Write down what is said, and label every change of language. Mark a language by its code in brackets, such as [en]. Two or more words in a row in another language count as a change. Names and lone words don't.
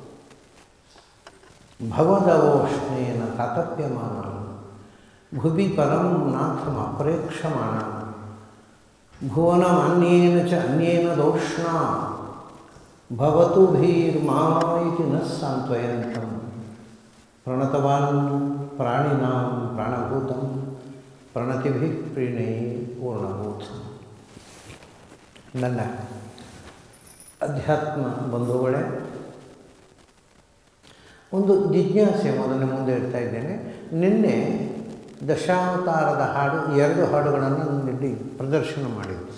[sa] भवदवोष्णेन तातप्यमानं भुवि परं नाथमप्रेक्षमाणं भुवनमन्येन च अन्येन दोष्णा भवतु भीर्मामैति न सान्त्वयन्तं प्रणतवान् प्राणिनां प्राणभूतं प्रणतिभिः प्रीणये पूर्णबोधं. [kn] ನನ್ನ ಅಧ್ಯಾತ್ಮ ಬಂಧುಗಳೇ, ಒಂದು ಜಿಜ್ಞಾಸೆ ಮೊದಲನೇ ಮುಂದೆ ಇಡ್ತಾ ಇದ್ದೇನೆ. ನಿನ್ನೆ ದಶಾವತಾರದ ಹಾಡು 2 ಹಾಡುಗಳನ್ನು ಇಲ್ಲಿ ಪ್ರದರ್ಶನ ಮಾಡಿದ್ದು.